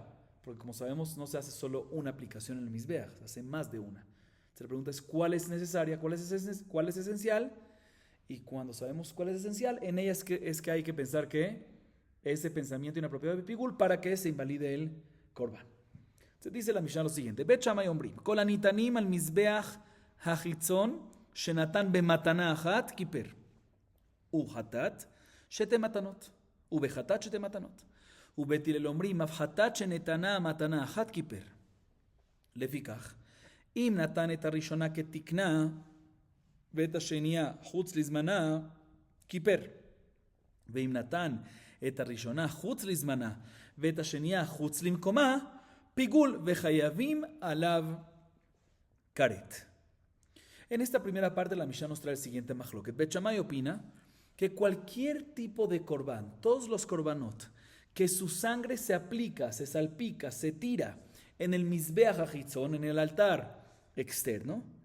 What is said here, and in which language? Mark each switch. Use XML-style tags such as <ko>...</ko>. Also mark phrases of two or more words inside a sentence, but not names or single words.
<es>Porque como sabemos, no se hace solo una aplicación en el Mizbeach, se hace más de una. Entonces la pregunta es cuál es necesaria, cuál es esencial. Y cuando sabemos cuál es esencial, en ella es que hay que pensar que ese pensamiento inapropiado de Pigul para que se invalide el Korban. Entonces dice la Mishnah lo siguiente:</es> <he>בית שמאי אומרים כל הניתנים על מזבח החיצון שנתן במתנה אחת כיפר. ובחטאת שתי מתנות. ובחטאת שתי מתנות. ובית הלל אומרים, הפחתת שנתנה מתנה אחת כיפר. לפיכך, אם נתן את הראשונה כתקנה, ואת השנייה חוץ לזמנה, כיפר. ואם נתן את הראשונה חוץ לזמנה, ואת השנייה חוץ למקומה, פיגול וחייבים עליו כרת.</he> <es>En esta primera parte la Mishnah nos trae el siguiente mahloket. Bet Shammai opina que cualquier tipo de corbán, todos los corbanot, que su sangre se aplica, se salpica, se tira en el</es> <he>מזבח החיצון,</he> <es>en el altar externo,</es>